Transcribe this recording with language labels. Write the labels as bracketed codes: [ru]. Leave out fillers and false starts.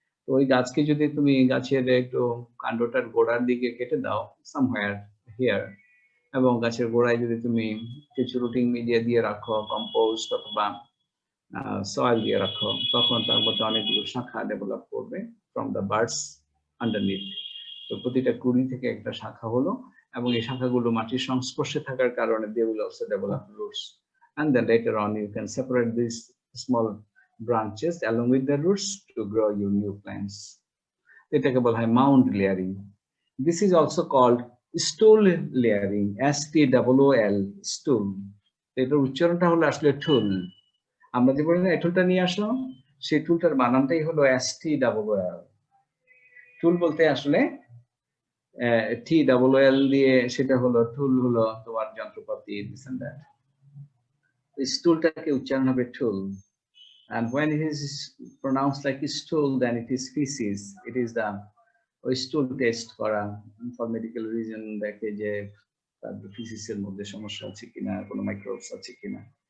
[bn] তো ওই গাছকে যদি তুমি গাছের একটু কাণ্ডটার গোড়ার দিকে কেটে দাও [en] somewhere here, [bn] এবং গাছের গোড়ায় যদি তুমি কিছু রুটিং মিডিয়া দিয়ে রাখো, কম্পোস্ট অথবা সয়েল দিয়ে রাখো, তখন তার মধ্যে অনেকগুলো শাখা ডেভেলপ করবে [en] From the birds underneath. [bn] তো প্রতিটা কুড়ি থেকে একটা শাখা হলো, এবং এই শাখাগুলো মাটির সংস্পর্শে থাকার কারণে [en] they will also develop roots, and then later on you can separate these small branches along with the roots to grow your new plants. [bn] এটাকে বলা হয় mound layering. [en] This is also called stool layering, STOOL, stool। [bn] এটার উচ্চারণটা হলো আসলে টুল। আমরা যে বলি না এই টুলটা নিয়ে আসো, সেই টুলটার বানানটাই হলো STOOL। টুল বলতে আসলে TOOL দিয়ে সেটা হলো টুল, হলো তোমার যন্ত্রপাতি, [en] this and that। [bn] এই স্টুলটাকে উচ্চারণ হবে টুল, [en] and when it is pronounced like stool then it is feces, it is the [bn] ওই স্টুল টেস্ট করা [en] for medical reason, [bn] দেখে যে তার ফিসিসের মধ্যে সমস্যা আছে কিনা, কোনো মাইক্রোবস আছে কিনা।